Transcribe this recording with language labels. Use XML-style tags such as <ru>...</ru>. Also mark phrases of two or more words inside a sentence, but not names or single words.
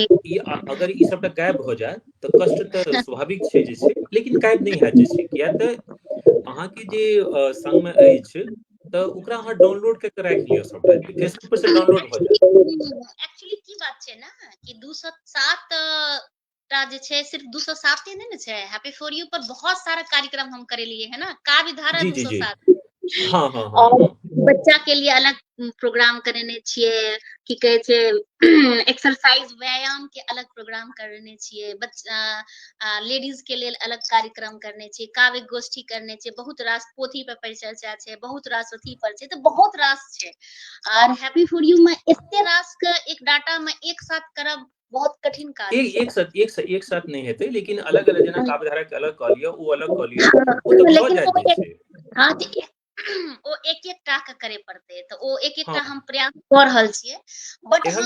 <mai>अगर ई सबटा गायब भऽ जाय तऽ कष्ट तऽ स्वाभाविक छै जे छै, लेकिन गायब नहीं हैत जे छै। किया तऽ अहाँके जे संग में अछि तऽ ओकरा अहाँ डाउनलोड कऽ के राखि लिअ सबटा चीज, फेसबुक पर से डाउनलोड भऽ जायत। एक्चुअली की बात छै ना कि 207 टा जे छै, सिर्फ 207 नहीं ने छै। हैप्पी फॉर यू पर बहुत सारा कार्यक्रम हम करेलिए है ना, काव्य धारा जी जी जी। 207 हाँ हाँ हाँ और हाँ। बच्चा के लिए अलग प्रोग्राम करेने छियै, की कहे छै एक्सरसाइज व्यायाम के अलग प्रोग्राम करने छियै, लेडीज के लेल अलग कार्यक्रम करने छियै, काव्य गोष्ठी करने छियै, बहुत रास पोथी पर परिचर्चा छै, बहुत रास अथी पर छै, तऽ बहुत रास छै। और हैप्पी फॉर यू में एते रास के एक डाटा में एक साथ करब बहुत कठिन काज छै। एक साथ नहीं हेतै, लेकिन अलग अलग जेना काव्यधारा के अलग कऽ लिअ, ओ अलग कऽ लिअ, हाँ, ओ तऽ भऽ लेकिन जायत वो जे छै। हाँ ओ एक एक टा के करे पड़ते, तो ओ एक एक हाँ, टा हम प्रयास कऽ रहल छियै। बट हम</mai>